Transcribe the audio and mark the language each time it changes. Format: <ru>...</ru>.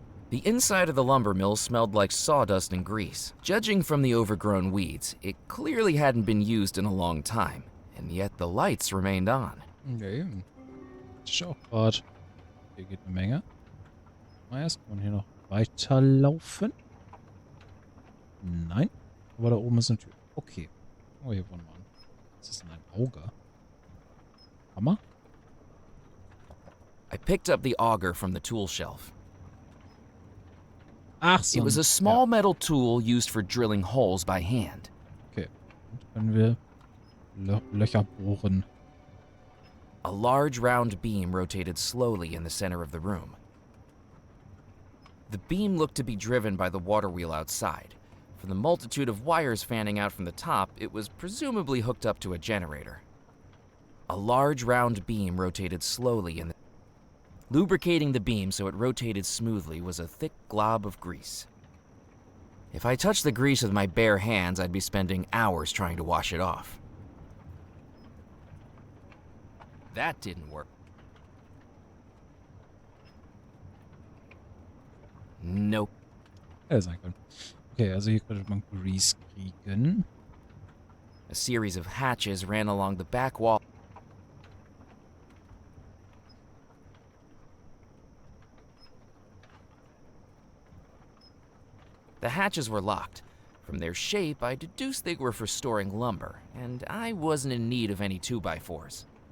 <en>The inside of the lumber mill smelled like sawdust and grease. Judging from the overgrown weeds, it clearly hadn't been used in a long time, and yet the lights remained on.</en> <de>Okay. Ich auch gerade. Hier geht eine Menge. Mal erstmal hier noch weiterlaufen. Nein. Aber da oben ist eine Tür. Okay. Oh, hier wollen wir an. Was ist denn ein Auge? Hammer?</de> <en>I picked up the auger from the tool shelf.</en> <de>Ach so.</de> <en>It was a small metal tool used for drilling holes by hand.</en> <de>Okay. Und können wir Löcher bohren.</de> <en>A large round beam rotated slowly in the center of the room. The beam looked to be driven by the water wheel outside. From the multitude of wires fanning out from the top, it was presumably hooked up to a generator. A large round beam rotated slowly in the... Lubricating the beam so it rotated smoothly was a thick glob of grease. If I touched the grease with my bare hands, I'd be spending hours trying to wash it off. That didn't work. Nope.</en> <de>Hätte sein können. Okay, also hier könnte man Grease kriegen.</de> <en>A series of hatches ran along the back wall. The hatches were locked. From their shape, I deduced they were for storing lumber, and I wasn't in need of any 2x4s.</en>